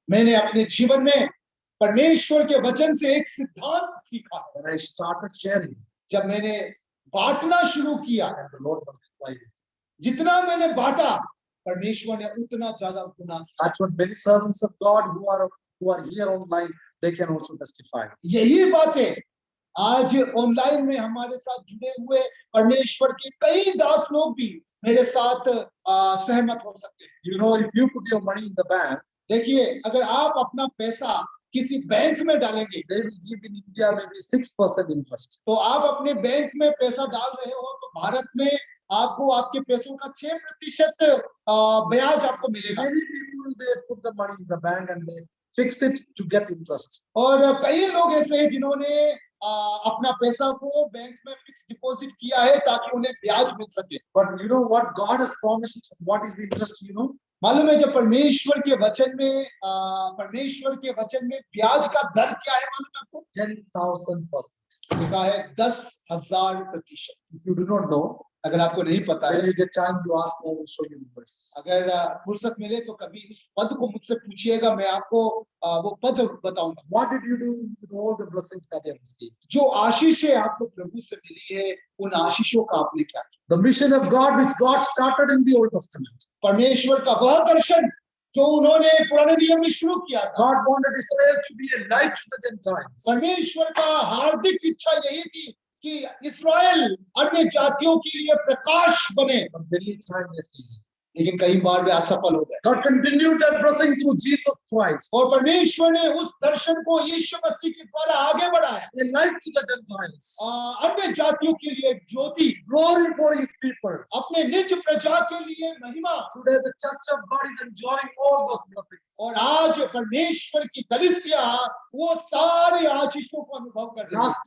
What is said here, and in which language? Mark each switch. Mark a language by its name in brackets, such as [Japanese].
[Hindi] मैंने अपने जीवन में परमेश्वर के वचन से एक सिद्धांत सीखा है। [English] When I started sharing, [Hindi] जब मैंने बांटना शुरू किया, [English] and the Lord multiplied it. [Hindi] जितना मैंने बांटा परमेश्वर ने उतना ज्यादा गुना किया। [English] That's what many servants of God who are here online, they can also testify. [Hindi] यही बातें आज ऑनलाइन में हमारे साथ जुड़े हुए परमेश्वर के कई दास लोग भी मेरे साथ सहमत हो सकते हैं। [English] You know, if you put your money in the bank, [Hindi] देखिए, अगर आप अपना पैसा किसी बैंक में डालेंगे, [English] they will give in India maybe 6% interest. [Hindi] तो आप अपने बैंक में पैसा डाल रहे हो तो भारत में आपको आपके पैसों का 6% ब्याज आपको मिलेगा। [English] Many people, they put the money in the bank and they fix it to get interest. [Hindi] और कई लोग ऐसे हैं जिन्होंने अपना पैसा को बैंक में फिक्स डिपॉजिट किया है ताकि उन्हें ब्याज मिल सके। [English] But you know what God has promised? What is the interest? You know, [Hindi] मालूम है, जब परमेश्वर के वचन में ब्याज का दर क्या है मालूम है आपको? [English] 10,000%. [Hindi] लिखा है 10,000%। [English] If you do not know, [Hindi] अगर आपको नहीं पता [English] when [Hindi] है, [English] you get time, you ask me, I will show you the verse. [Hindi] अगर फुर्सत मिले तो कभी उस पद को मुझसे पूछिएगा, मैं आपको वो पद बताऊंगा। [English] What did you do with all the blessings that you have received? [Hindi] जो आशीषें आपको प्रभु से मिली है उन आशीषों का आपने क्या किया? [English] The mission of God, which God started in the Old Testament. [Hindi] परमेश्वर का वह दर्शन जो उन्होंने पुराने नियम में शुरू किया था। [English] God wanted Israel to be a light to the Gentiles. [Hindi] परमेश्वर का हार्दिक इच्छा यही थी कि इस्राएल अन्य जातियों के लिए प्रकाश बने, [English] But many times they failed. [Hindi] लेकिन कई बार वे असफल हो गए। [English] God continued that blessing through Jesus Christ. [Hindi] और परमेश्वर ने उस दर्शन को यीशु मसीह के द्वारा आगे बढ़ाया, [English] A light to the Gentiles. [Hindi] अन्य जातियों के लिए ज्योति, [English] Glory for His people. [Hindi] अपने निज प्रजा के लिए महिमा। [English] Today the Church of God is enjoying all those blessings. [Hindi] और आज परमेश्वर की कलीसिया वो सारे आशीषों को अनुभव कर रही है।